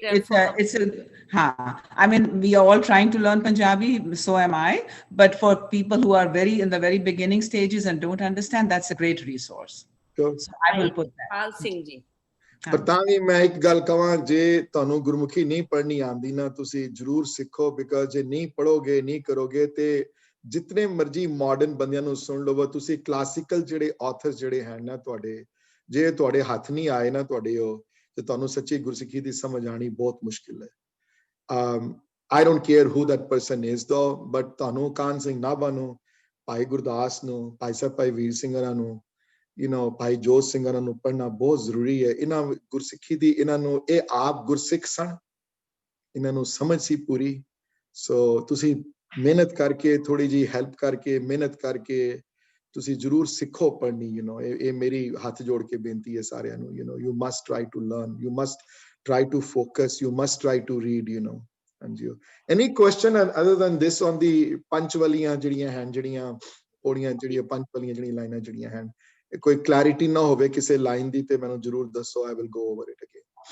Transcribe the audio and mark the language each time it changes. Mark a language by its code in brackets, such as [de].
[en] I mean, we are all trying to learn Punjabi, so am I, but for people who are in the very beginning stages and don't understand, that's a great resource. Sure. So I will put that. [pa] Pal Singh ji. ਪਰ ਤਾਂ ਵੀ ਮੈਂ ਇੱਕ ਗੱਲ ਕਹਾਂ, ਜੇ ਤੁਹਾਨੂੰ ਗੁਰਮੁਖੀ ਨਹੀਂ ਪੜ੍ਹਨੀ ਆਉਂਦੀ ਨਾ, ਤੁਸੀਂ ਜ਼ਰੂਰ ਸਿੱਖੋ, ਬਿਕਾਜ਼ ਜੇ ਨਹੀਂ ਪੜ੍ਹੋਗੇ, ਨਹੀਂ ਕਰੋਗੇ, ਤੇ ਜਿਤਨੇ ਮਰਜ਼ੀ ਮਾਡਰਨ ਬੰਦਿਆਂ ਨੂੰ ਸੁਣ ਲਵੋ, ਤੁਸੀਂ ਕਲਾਸੀਕਲ ਜਿਹੜੇ ਆਥਰਸ ਜਿਹੜੇ ਹਨ ਨਾ ਤੁਹਾਡੇ, ਜੇ ਤੁਹਾਡੇ ਹੱਥ ਨਹੀਂ ਆਏ ਨਾ ਤੁਹਾਡੇ ਉਹ, ਤੇ ਤੁਹਾਨੂੰ ਸੱਚੀ ਗੁਰਸਿੱਖੀ ਦੀ ਸਮਝ ਆਣੀ ਬਹੁਤ ਮੁਸ਼ਕਿਲ ਹੈ। [en] I don't care who that person is though, [pa] but ਤੁਹਾਨੂੰ ਕਾਹਨ ਸਿੰਘ ਨਾਭਾ ਨੂੰ, ਭਾਈ ਗੁਰਦਾਸ ਨੂੰ, ਭਾਈ ਸਾਹਿਬ ਭਾਈ ਵੀਰ ਸਿੰਘਾਂ ਨੂੰ, ਭਾਈ ਜੋਤ ਸਿੰਘਾਂ ਨੂੰ ਪੜ੍ਹਨਾ ਬਹੁਤ ਜ਼ਰੂਰੀ ਹੈ। ਇਹਨਾਂ ਗੁਰਸਿੱਖੀ ਦੀ, ਇਹਨਾਂ ਨੂੰ, ਇਹ ਆਪ ਗੁਰਸਿੱਖ ਸਨ, ਇਹਨਾਂ ਨੂੰ ਸਮਝ ਸੀ ਪੂਰੀ। ਸੋ ਤੁਸੀਂ ਮਿਹਨਤ ਕਰਕੇ, ਥੋੜੀ ਜਿਹੀ ਹੈਲਪ ਕਰਕੇ, ਮਿਹਨਤ ਕਰਕੇ ਤੁਸੀਂ ਜ਼ਰੂਰ ਸਿੱਖੋ ਪੜ੍ਹਨੀ। ਇਹ ਮੇਰੀ ਹੱਥ ਜੋੜ ਕੇ ਬੇਨਤੀ ਹੈ ਸਾਰਿਆਂ ਨੂੰ। [en] You must try to learn, you must try to focus, you must try to read, [pa] ਹਾਂਜੀ [en] any question other than this on the [pa] ਪੰਚ ਵਾਲੀਆਂ ਜਿਹੜੀਆਂ ਹਨ, ਜਿਹੜੀਆਂ ਪੌੜੀਆਂ, ਜਿਹੜੀਆਂ ਪੰਜ ਵਾਲੀਆਂ ਜਿਹੜੀਆਂ ਲਾਈਨਾਂ ਜਿਹੜੀਆਂ ਹਨ, ਕੋਈ ਕਲੈਰਿਟੀ ਨਾ ਹੋਵੇ ਕਿਸੇ ਲਾਈਨ ਦੀ ਤੇ ਮੈਨੂੰ ਜ਼ਰੂਰ ਦੱਸੋ, [en] I will go over it again.